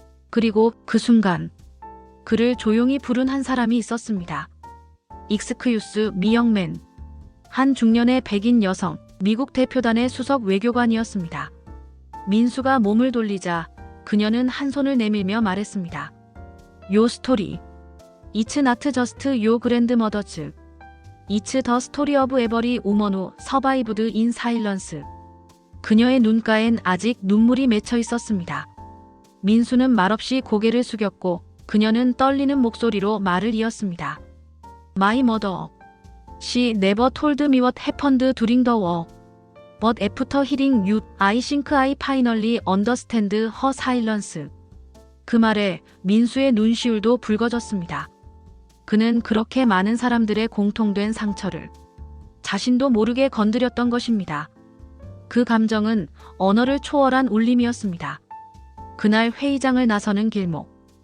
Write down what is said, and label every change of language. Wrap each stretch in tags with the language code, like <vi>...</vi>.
<ko>그리고 그 순간 그를 조용히 부른 한 사람이 있었습니다.</ko> <en>익스큐스 미영맨.</en> <ko>한 중년의 백인 여성, 미국 대표단의 수석 외교관이었습니다. 민수가 몸을 돌리자 그녀는 한 손을 내밀며 말했습니다.</ko> <en>요 스토리. It's not just your grandmother's. It's the story of every woman who survived in silence.</en> <ko>그녀의 눈가엔 아직 눈물이 맺혀 있었습니다. 민수는 말없이 고개를 숙였고 그녀는 떨리는 목소리로 말을 이었습니다.</ko> <en>My mother. She never told me what happened during the war. But after hearing you, I think I finally understand her silence.</en> <ko>그 말에 민수의 눈시울도 붉어졌습니다. 그는 그렇게 많은 사람들의 공통된 상처를 자신도 모르게 건드렸던 것입니다. 그 감정은 언어를 초월한 울림이었습니다. 그날 회의장을 나서는 길목.</ko>